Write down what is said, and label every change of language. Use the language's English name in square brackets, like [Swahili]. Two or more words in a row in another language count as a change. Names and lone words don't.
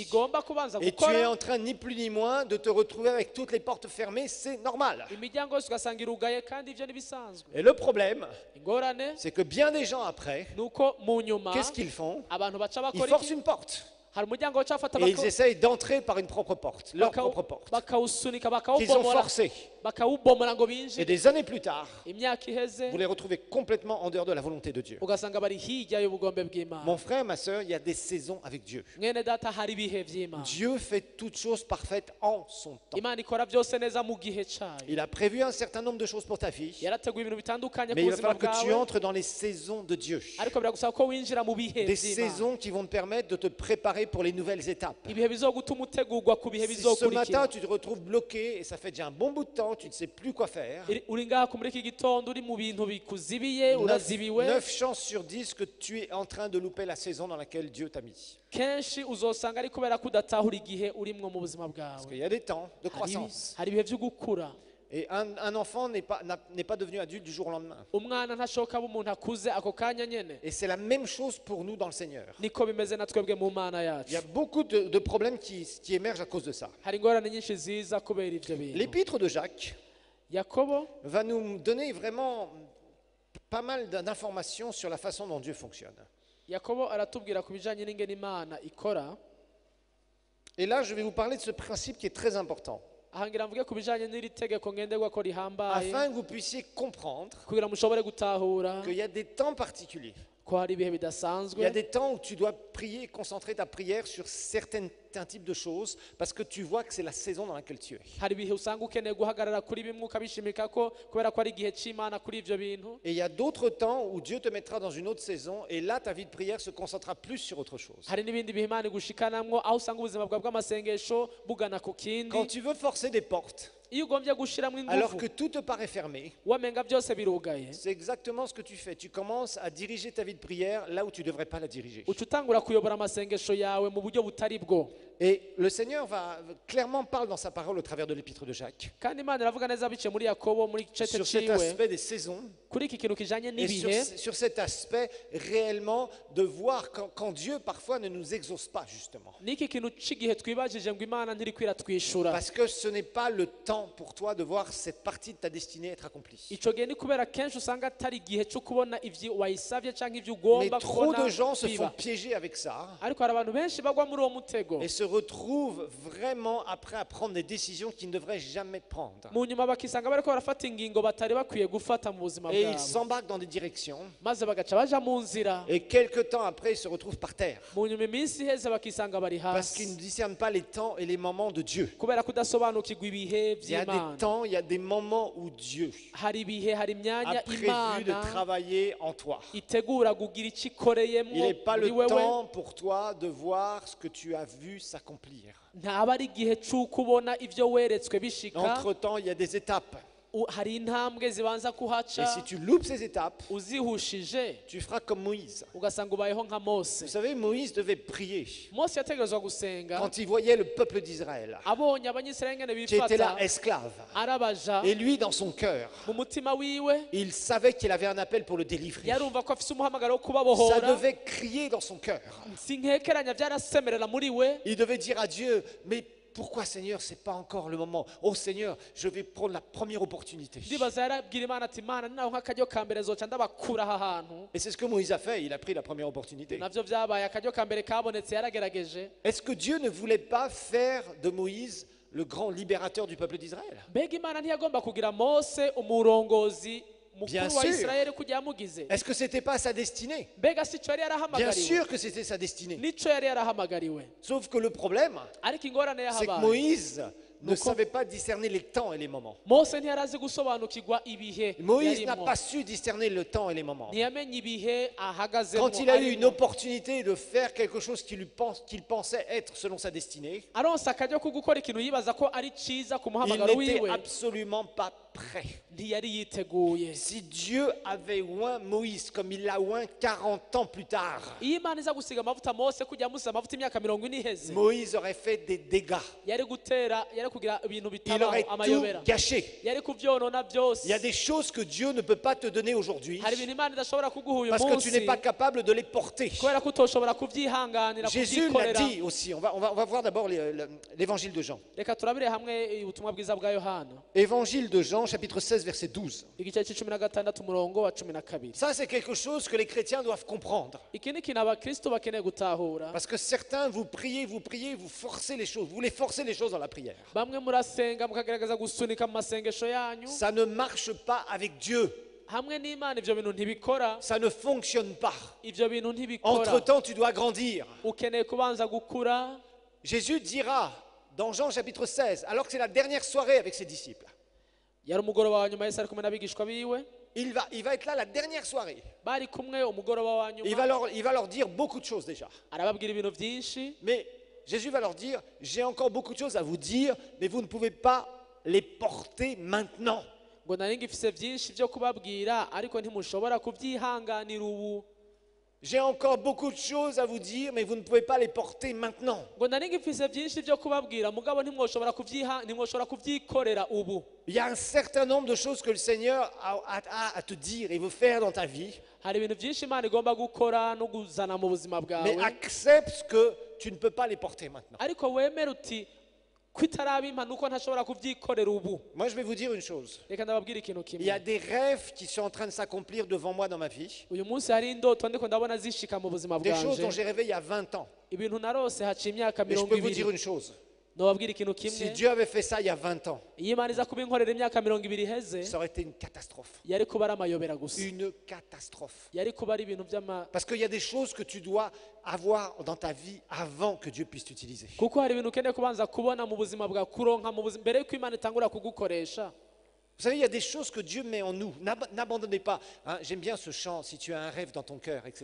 [Rundi] igomba kubanza [French] Et tu es [Rundi] gukora [French] en train, ni plus ni moins, de te retrouver avec toutes les portes fermées, c'est normal. [Rundi] imiryango yose ugasanga irugaye kandi ibyo ntibisanzwe. [French] Et le problème, [Rundi] ingorane [French] c'est que bien des gens après, [Rundi] ni uko mu nyuma [French] qu'est-ce qu'ils font? [Rundi] abantu baca [French] Ils [Rundi] bakora [French] forcent [Rundi] iki? [French] une porte. [Rundi] hari umuryango baca bafata [French] Et ils essayent d'entrer par une propre porte, leur propre porte, [Rundi] bakawusunika [French] qu'ils ont [Rundi] bakawubomora [French] forcée. [Rundi] bakawubomora ngo [French] Et [Rundi] binjire. [French] des années plus tard, [Rundi] imyaka iheze [French] vous les retrouvez complètement en dehors de la volonté de Dieu. [Rundi] ugasanga bari hirya y'ubugombe bw'Imana. [French] Mon frère, ma soeur, il y a des saisons avec Dieu. [Rundi] mwene data hari ibihe by'Imana. [French] Dieu fait toutes choses parfaites en son temps. [Rundi] Imana ikora byose neza mu gihe cyayo. [French] Il a prévu un certain nombre de choses pour ta vie, [Rundi] yarateguye ibintu bitandukanye ku [French] mais il va [Rundi] buzima [French] falloir que tu [Rundi] bwawe, [French] entres dans les saisons de Dieu. [Rundi] ariko biragusaba ko winjira mu bihe [French] Des [Rundi] by'Imana. [French] saisons qui vont te permettre de te préparer pour les nouvelles étapes. [Rundi] ibihe bizogutuma utegurwa ku bihe [French] Si ce matin [Rundi] bizokurikira. [French] tu te retrouves bloqué et ça fait déjà un bon bout de temps, tu ne sais plus quoi faire, [Rundi] uri ngaha muri iki gitondo uri mu bintu bikuzibiye urazibiwe [French] 9 chances sur 10 que tu es en train de louper la saison dans laquelle Dieu t'a mis. [Rundi] kenshi uzosanga ari kubera ko udatahura igihe urimwo mu buzima [French] Parce qu'il [Rundi] bwawe. [French] y a des temps de [Rundi] Hari [French] croissance. [Rundi] hari ibihe byo gukura. [French] Et un enfant n'est pas devenu adulte du jour au lendemain. [Rundi] umwana ntashoka aba umuntu akuze ako kanya nyene. [French] Et c'est la même chose pour nous dans le Seigneur. [Rundi] niko bimeze na twebwe mu Mana [French] Il y a [Rundi] yacu. [French] beaucoup de problèmes qui émergent à cause de ça. [Rundi] hari ingorane nyinshi ziza kubera ibyo bintu. [French] L'épître de Jacques [Rundi] yakobo [French] va nous donner vraiment pas mal d'informations sur la façon dont Dieu fonctionne. [Rundi] yakobo aratubwira ku bijanye n'ingene Imana ikora. [French] Et là, je vais vous parler de ce principe qui est très important, [Rundi] ahangira mvuge ku bijanye n'iri tegeko ngenderwako rihambaye [French] afin que vous puissiez comprendre [Rundi] kugira mushobore gutahura [French] qu'il y a des temps particuliers. [Rundi] ko hari ibihe [French] Il y a [Rundi] bidasanzwe. [French] des temps où tu dois prier et concentrer ta prière sur certains types de choses parce que tu vois que c'est la saison dans laquelle tu es. [Rundi] hari ibihe usanga ukeneye guhagarara kuri bimwe ukabishimika ko kubera ko ari igihe cy'Imana kuri ibyo bintu. [French] Et il y a d'autres temps où Dieu te mettra dans une autre saison et là, ta vie de prière se concentrera plus sur autre chose. [Rundi] hari n'ibindi bihe Imana igushikanamwo aho usanga ubuzima bwawe bw'amasengesho bugana ku kindi. [French] Quand tu veux forcer des portes, [Rundi] iyo ugombye gushiramo [French] alors [Rundi] ingufu [French] que tout te paraît fermé, [Rundi] wamenga byose birugaye, [French] c'est exactement ce que tu fais. Tu commences à diriger ta vie de prière là où tu ne devrais pas la diriger. [Rundi] uca utangura kuyobora amasengesho yawe mu buryo butari bwo. [French] Et le Seigneur clairement parle dans sa parole au travers de l'épître de Jacques [Rundi] kandi Imana iravuga neza biciye muri Yakobo muri cete [French] sur cet [Rundi] ciwe [French] aspect des saisons [Rundi] kuri iki kintu kijanye [French] et [Rundi] n'ibihe. [French] sur cet aspect réellement de voir quand Dieu parfois ne nous exauce pas justement. [Rundi] niki kintu c'igihe twibajije ngo Imana ntiri kwiratwishura. [French] Parce que ce n'est pas le temps pour toi de voir cette partie de ta destinée être accomplie. [Rundi] ico gihe ni kubera kenshi usanga atari igihe cyo kubona ivyo wayisavye canke ivyo [French] Mais [Rundi] ugomba [French] trop [Rundi] kubona [French] de gens se font [Rundi] biba. [French] piéger avec ça [Rundi] ariko hari abantu benshi bagwa muri uwo mutego, [French] et se retrouvent vraiment après à prendre des décisions qu'ils ne devraient jamais prendre. [Rundi] mu nyuma bakisanga bariko barafata ingingo batari bakwiye gufata mu buzima [French] Et ils [Rundi] bwabo, [French] s'embarquent dans des directions [Rundi] maze bagaca baja mu nzira. [French] et quelque temps après ils se retrouvent par terre [Rundi] mu nyuma iminsi iheze bakisanga bari [French] parce qu'ils ne [Rundi] hasi [French] discernent pas les temps et les moments de Dieu. [Rundi] kubera kudasobanukirwa ibihe [French] Il y a des [Rundi] by'Imana. [French] temps, il y a des moments où Dieu [Rundi] hari ibihe hari imyanya [French] a prévu de [Rundi] Imana [French] travailler en toi. [Rundi] itegura kugira icyo [French] Il [Rundi] ikoreyemo [French] n'est pas [Rundi] muri [French] le [Rundi] wewe. [French] temps pour toi de voir ce que tu as vu s'accomplir. [Rundi] ntaba ari igihe c'uko ubona ivyo weretswe bishika. [French] Entre-temps, il y a des étapes. [Rundi] hari intambwe zibanza [French] Et [Rundi] kuhaca, [French] si tu loupes ces étapes, [Rundi] uzihushije [French] tu feras comme Moïse. [Rundi] ugasanga ubayeho nka Mose. [French] Vous savez, Moïse devait prier [Rundi] Mose yategerezwa gusenga [French] quand il voyait le peuple d'Israël [Rundi] abonye abanyisirayeli ngene [French] qui était là [Rundi] bifata [French] esclave. [Rundi] arabaja [French] Et lui, dans son cœur, [Rundi] mu mutima wiwe [French] il savait qu'il avait un appel pour le délivrer. [Rundi] yarumva ko afise umuhamagaro wo [French] Ça [Rundi] kubabohora. [French] devait crier dans son cœur. sinkekeranya byarasemerera muri we. Il devait dire à Dieu, mais pourquoi Seigneur, c'est pas encore le moment. Oh Seigneur, je vais prendre la première opportunité. [Rundi] ndibaza yarabwira Imana ati Imana naho nk'akaryo ka mbere zoca ndabakura aha hantu. [French] Et c'est ce que Moïse a fait, il a pris la première opportunité. [Rundi] navyo vyabaye akaryo ka mbere kabonetse yaragerageje. [French] Est-ce que Dieu ne voulait pas faire de Moïse le grand libérateur du peuple d'Israël? [Rundi] mbega Imana ntiyagomba kugira Mose umurongozi [French] Bien [Rundi] mukuru wa [French] sûr. [Rundi] Isirayeli kugira yamugize? [French] Est-ce que c'était pas sa destinée? [Rundi] mbega si cyo yari [French] Bien [Rundi] yarahamagariwe? [French] sûr que c'était sa destinée. [Rundi] nico yari yarahamagariwe. [French] Sauf que le problème, [Rundi] ariko ingorane [French] c'est que [Rundi] yahabaye [French] Moïse ne Donc, savait pas discerner les temps et les moments. [Rundi] Mose ntiyarazi gusobanukirwa ibihe [French] Moïse n'a [Rundi] yarimwo. [French] pas su discerner le temps et les moments. [Rundi] ntiyamenye ibihe ahagazemo. [French] Quand il a eu une [Rundi] arimwo. [French] opportunité de faire quelque chose qu'il pensait être selon sa destinée, [Rundi] aronse akaryo ko gukora ikintu yibaza ko ari ciza ku [French] il [Rundi] muhamagaro [French] n'était [Rundi] wiwe, [French] absolument pas prêt. [Rundi] ntiyari yiteguye. [French] Si Dieu avait oint Moïse comme il l'a oint 40 ans plus tard, [Rundi] iyo imana iza gusiga amavuta mose kujya amusiga amavuta imyaka 40 iheze, [French] Moïse aurait fait des dégâts. [Rundi] yari kugira ibintu [French] Il [Rundi] bitabaho [French] aurait tout [Rundi] amayobera, [French] gâché. [Rundi] yari kubyonona byose. [French] Il y a des choses que Dieu ne peut pas te donner aujourd'hui [Rundi] hari ibintu imana idashobora kuguha uyu [French] parce que tu n'es [Rundi] munsi [French] pas capable de les porter. [Rundi] kubera ko utoshobora kubyihanganira [French] Jésus l'a [Rundi] kubyikorera. [French] dit aussi. On va voir d'abord l'évangile de Jean. [Rundi] reka turabire hamwe ubutumwa bwiza bwa yohana [French] Évangile de Jean, chapitre 16, verset 12. [Rundi] igice c'16 umurongo wa 12. [French] Ça, c'est quelque chose que les chrétiens doivent comprendre. [Rundi] iki ni ikintu abakristo bakeneye gutahura. [French] Parce que certains, vous priez, vous forcez les choses. Vous voulez forcer les choses dans la prière. [Rundi] bamwe murasenga mukagerageza gusunika mu masengesho yanyu, [French] Ça ne marche pas avec Dieu. [Rundi] hamwe n'imana ivyo bintu ntibikora. [French] Ça ne fonctionne pas. [Rundi] ivyo bintu ntibikora. [French] Entre-temps, tu dois grandir. [Rundi] ukeneye kubanza gukura. [French] Jésus dira dans Jean chapitre 16, alors que c'est la dernière soirée avec ses disciples, [Rundi] yari umugoroba wa nyuma yesu ari kumwe n'abigishwa biwe, [French] il va être là la dernière soirée. [Rundi] bari kumwe umugoroba wa [French] Il [Rundi] nyuma, [French] va leur dire beaucoup de choses déjà. [Rundi] arababwira ibintu byinshi. [French] Mais Jésus va leur dire, j'ai encore beaucoup de choses à vous dire, mais vous ne pouvez pas les porter maintenant. [Rundi] ngo nari ngifise byinshi byo kubabwira ariko ntimushobora kubyihanganira ubu. [French] J'ai encore beaucoup de choses à vous dire, mais vous ne pouvez pas les porter maintenant. [Rundi] ngo nari ngifise byinshi byo kubabwira mugabo ntimwoshobora kubyikorera ubu. [French] Il y a un certain nombre de choses que le Seigneur a à te dire et veut faire dans ta vie, [Rundi] hari ibintu byinshi imana igomba gukora no kuzana mu buzima [French] mais [Rundi] bwawe, [French] accepte que tu ne peux pas les porter maintenant. [Rundi] ariko wemere uti ko itarabimpa nuko ntashobora kubyikorera ubu. [French] Moi, je vais vous dire une chose. [Rundi] reka ndababwira ikintu [French] Il y a [Rundi] kimwe. [French] des rêves qui sont en train de s'accomplir devant moi dans ma vie, [Rundi] uyu munsi hari indoto ndiko ndabona zishika mu buzima [French] des choses dont [Rundi] bwanje, [French] j'ai rêvé il y a 20 ans. [Rundi] ibintu narose haciye imyaka [French] Et je peux vous dire [Rundi] 20. [French] une chose. [Rundi] nobabwira ikintu [French] Si [Rundi] kimwe. [French] Dieu avait fait ça il y a 20 ans, [Rundi] iyo imana iza kubinkorera imyaka 20 iheze, [French] ça aurait été une catastrophe. [Rundi] yari kuba ari amayobera gusa, [French] Une catastrophe. [Rundi] yari kuba ari ibintu by'ama, [French] Parce qu'il y a des choses que tu dois avoir dans ta vie avant que Dieu puisse t'utiliser. [Rundi] kuko hari ibintu ukeneye kubanza kubona mu buzima bwa kuronka mu buzima mbere yuko imana itangura kugukoresha. [French] Vous savez, il y a des choses que Dieu met en nous. N'abandonnez pas. Hein, j'aime bien ce chant, si tu as un rêve dans ton cœur, etc.